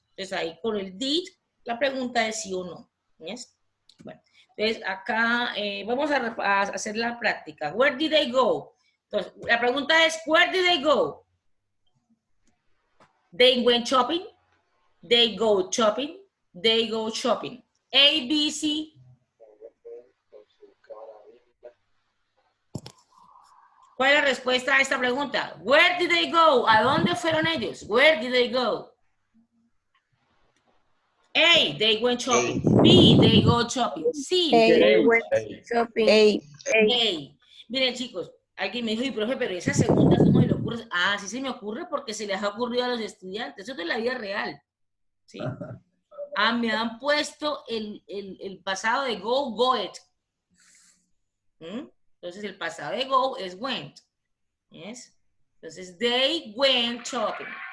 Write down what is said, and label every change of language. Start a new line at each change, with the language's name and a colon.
Spanish: Entonces ahí con el did, la pregunta es sí o no. ¿Yes? Bueno, entonces acá vamos a hacer la práctica.
English: Where did they go?
Spanish: Entonces, la pregunta es,
English: where did they go? They went shopping. They go shopping. They go shopping. A, B, C.
Spanish: ¿Cuál es la respuesta a esta pregunta?
English: Where did they go?
Spanish: ¿A dónde fueron ellos?
English: Where did they go? A, they went shopping. B, they go shopping. C, They went shopping. A.
Spanish: Miren, chicos, alguien me dijo, "Y, profe, pero esa segunda, ¿cómo se le ocurre?" Ah, sí se me ocurre porque se les ha ocurrido a los estudiantes. Eso es de la vida real. ¿Sí? Ah, me han puesto el pasado de go, go it. Entonces, el pasado de go es went.
English: Yes.
Spanish: Entonces,
English: they went shopping.